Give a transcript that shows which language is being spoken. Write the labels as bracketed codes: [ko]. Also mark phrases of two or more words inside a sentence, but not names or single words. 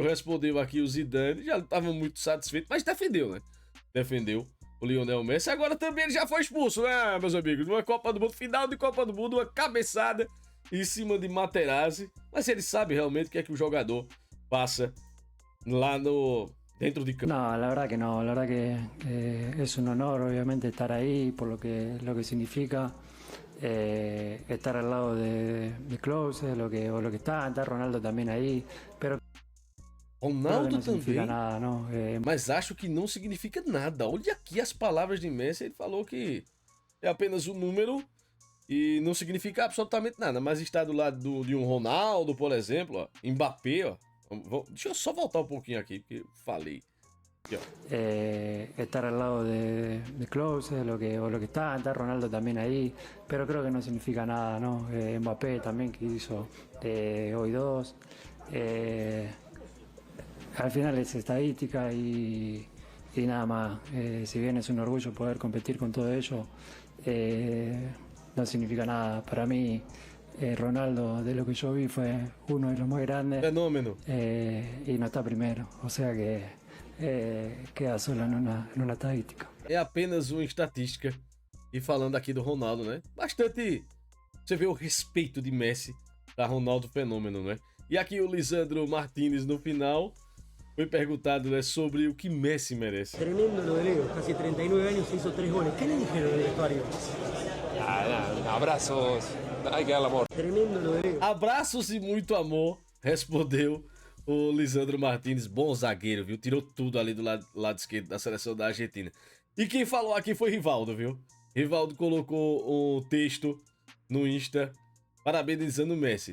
[pt] Respondeu aqui o Zidane. Já estava muito satisfeito, mas defendeu, né? Defendeu o Lionel Messi. Agora também ele já foi expulso, né, meus amigos? Numa Copa do Mundo, final de Copa do Mundo, uma cabeçada em cima de Materazzi. Mas ele sabe realmente o que é que o jogador passa lá dentro de campo. [es] No, la verdad que no, la verdad que es un honor obviamente estar ahí por lo que significa estar al lado de Klose, lo que está Ronaldo también ahí, pero Creo que Ronaldo no significa [pt] também. [es] nada, ¿no? [pt] Mas acho que não significa nada. Olha aqui as palavras de Messi. Ele falou que é apenas um número e não significa absolutamente nada. Mas está do lado de um Ronaldo, por exemplo, ó, Mbappé, ó. Deixa eu só voltar um pouquinho aqui, porque eu falei. Aqui, ó. [es] Estar al lado de Klose, o lo que está Ronaldo también ahí, pero creo que no significa nada, ¿no? Mbappé también que hizo hoy 2. Al final es estadística y nada más. Si bien es un orgullo poder competir con todo ello, no significa nada. Para mí, Ronaldo, de lo que yo vi, fue uno de los más grandes Fenômeno. y no está primero. O sea que queda solo en una estadística. [pt] É apenas uma estatística. E falando aqui do Ronaldo, né? Bastante. Você vê o respeito de Messi para Ronaldo Fenômeno, né? E aqui o Lisandro Martínez no final foi perguntado, né, sobre o que Messi merece. [es] Tremendo lo de Leo, casi 39 años se hizo 3 goles. ¿Qué le dijeron en el vestuario? Abrazos, hay que darle amor. Tremendo lo de Leo. [pt] Abraços e muito amor, respondeu o Lisandro Martínez, bom zagueiro, viu? Tirou tudo ali do lado esquerdo da seleção da Argentina. E quem falou aqui foi Rivaldo, viu? Rivaldo colocou um texto no Insta parabenizando o Messi.